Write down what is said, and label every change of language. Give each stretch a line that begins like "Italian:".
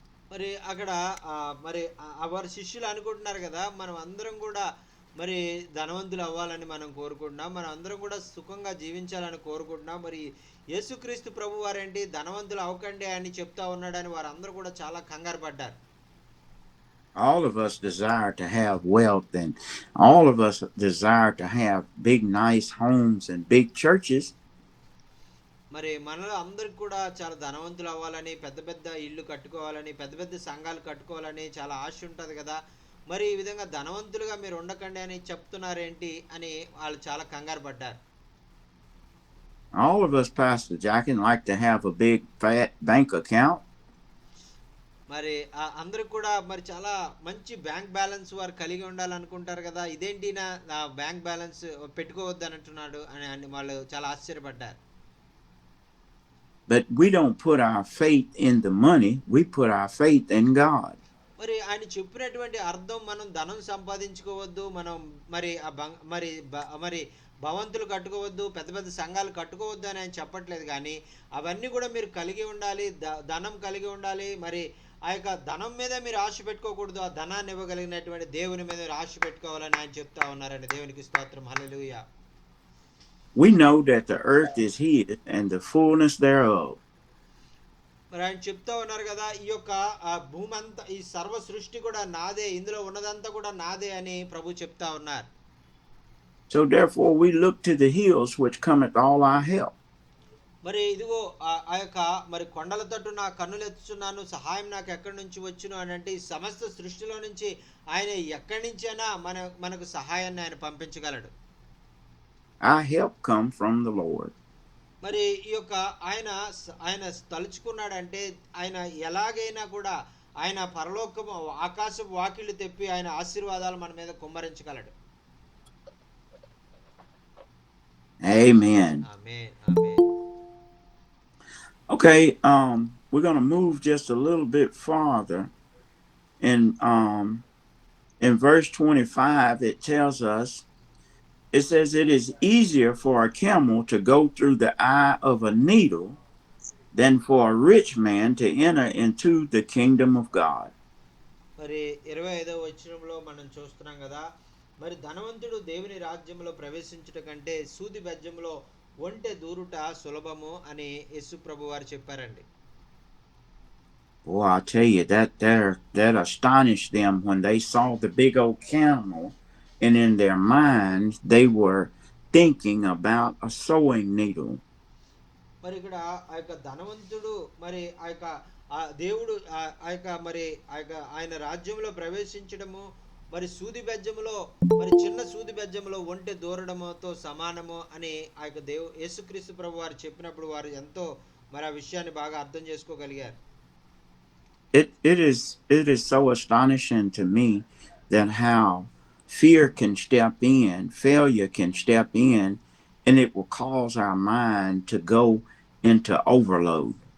Telugu: మరి అక్కడ మరి వారి శిష్యులు అనుకుంటున్నారు కదా, మనం అందరం కూడా మరి ధనవంతులు అవ్వాలని మనం కోరుకుంటున్నాం, మనం అందరం కూడా సుఖంగా జీవించాలని కోరుకుంటున్నాం. మరి యేసుక్రీస్తు ప్రభు వారేంటి ధనవంతులు అవ్వకండి అని చెప్తా ఉన్నాడని వారందరూ కూడా చాలా కంగారు పడ్డారు.
English: All of us desire to have wealth, and all of us desire to have big nice homes and big churches.
Telugu: మరి మనలో అందరికి కూడా చాలా ధనవంతులు అవ్వాలని, పెద్ద పెద్ద ఇళ్ళు కట్టుకోవాలని, పెద్ద పెద్ద సంఘాలు కట్టుకోవాలని చాలా ఆశ ఉంటుంది కదా. మరి ఈ విధంగా ధనవంతులుగా మీరు ఉండకండి అని చెప్తున్నారేంటి అని వాళ్ళు చాలా కంగారు పడ్డారు.
English: All of us, Pastor Jackin, like to have a big fat bank account.
Telugu: మరి అందరూ కూడా మరి చాలా మంచి బ్యాంక్ బ్యాలెన్స్ వారు కలిగి ఉండాలనుకుంటారు కదా, ఇదేంటి నా బ్యాంక్ బ్యాలెన్స్ పెట్టుకోవద్దు అని అంటున్నాడు అని వాళ్ళు చాలా ఆశ్చర్యపడ్డారు.
English: But we don't put our faith in the money, we put our faith in God.
Telugu: మరి ఆయన చెప్పినటువంటి అర్థం మనం ధనం సంపాదించుకోవద్దు, మనం మరి మరి భవంతులు కట్టుకోవద్దు, పెద్ద పెద్ద సంఘాలు కట్టుకోవద్దు అని ఆయన చెప్పట్లేదు. కానీ అవన్నీ కూడా మీరు కలిగి ఉండాలి, ధనం కలిగి ఉండాలి. మరి ఆ యొక్క ధనం మీద మీరు ఆశ పెట్టుకోకూడదు, ఆ ధనాన్ని ఇవ్వగలిగినటువంటి దేవుని మీద మీరు ఆశ పెట్టుకోవాలని ఆయన చెప్తా ఉన్నారండి. దేవునికి స్తోత్రం, హల్లెలూయా.
English: We know that the earth is his and the fullness thereof.
Telugu: మరి ఆయన చెప్తా ఉన్నారు కదా, ఈ యొక్క భూమి అంతా, ఈ సర్వ సృష్టి కూడా నాదే, ఇందులో ఉన్నదంతా కూడా నాదే అని ప్రభు చెప్తా ఉన్నారు.
English: So therefore we look to the hills which cometh all our help.
Telugu: మరి ఇదిగో ఆ యొక్క మరి కొండల తట్టు నా కన్నులు ఎత్తుచున్నాను, సహాయం నాకు ఎక్కడి నుంచి వచ్చును అని అంటే ఈ సమస్త సృష్టిలో నుంచి ఆయన ఎక్కడి నుంచైనా మనకు సహాయాన్ని ఆయన పంపించగలడు.
English: Our help come from the Lord.
Telugu: మరి ఈ యొక్క ఆయన తలుచుకున్నాడంటే ఆయన ఎలాగైనా కూడా ఆయన పరలోకము ఆకాశపు వాకిళ్ళు తెప్పి ఆయన ఆశీర్వాదాలు మన మీద కుమ్మరించగలడు.
English: Amen.
Telugu: Amen, amen.
English: Okay, we're going to move just a little bit farther. In verse 25 it tells us, it says, it is easier for a camel to go through the eye of a needle than for a rich man to enter into the kingdom of God.
Telugu: మరి 25వ వచనంలో మనం చూస్తున్నాం కదా, మరి ధనవంతుడు దేవుని రాజ్యంలో ప్రవేశించుట కంటే సూది బెజ్జంలో ఒంటె దూరుట సులభము అని యేసు ప్రభు వారు చెప్పారండి.
English: Boy, I tell you, that astonished them when they saw the big old camel, and in their minds they were thinking about a sewing needle.
Telugu: మరి ఇక్కడ ఆ యొక్క ధనవంతుడు మరి ఆ యొక్క దేవుడు ఆ యొక్క మరి ఆ యొక్క ఆయన రాజ్యంలో ప్రవేశించడము మరి సూది బెజ్జములో, మరి చిన్న సూది బెజ్జములో ఒంటె దూరడముతో సమానము అని ఆ యొక్క యేసుక్రీస్తు ప్రభు వారు చెప్పినప్పుడు వారు ఎంతో మరి ఆ విషయాన్ని బాగా అర్థం చేసుకోగలిగారు.
English: It is so astonishing to me that how fear can step in, failure can step in, and it will cause our mind to go into overload.